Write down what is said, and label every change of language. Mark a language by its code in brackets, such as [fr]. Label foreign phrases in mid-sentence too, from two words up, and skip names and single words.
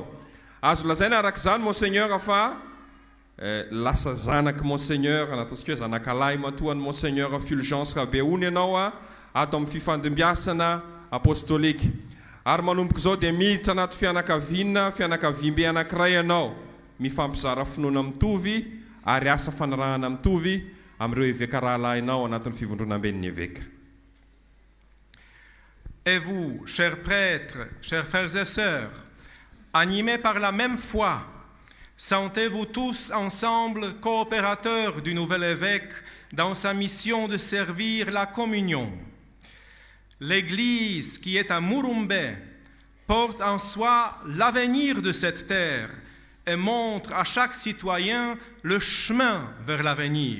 [mg] Azo lazaina arak'izany monseigneur fa lasa zanaky monseigneur nataontsika hoe zanakalahy matoan'ny monseigneur Fulgence Rabeuni ianao ato amin'ny fifandimbiasana apostolika. Ary manomboka izao dia miditra anaty fianakaviam-be anankiray ianao, mifampizara finoana mitovy ary asa fanarahana mitovy amin'ireo évêque rahalahinao anatin'ny fivondronam-ben'ny évêque. [fr] Et vous, chers prêtres, chers frères et sœurs, animés par la même foi, sentez-vous tous ensemble coopérateurs du nouvel évêque dans sa mission de servir la communion. L'Église qui est à Murumbe porte en soi l'avenir de cette terre et montre à chaque citoyen le chemin vers l'avenir.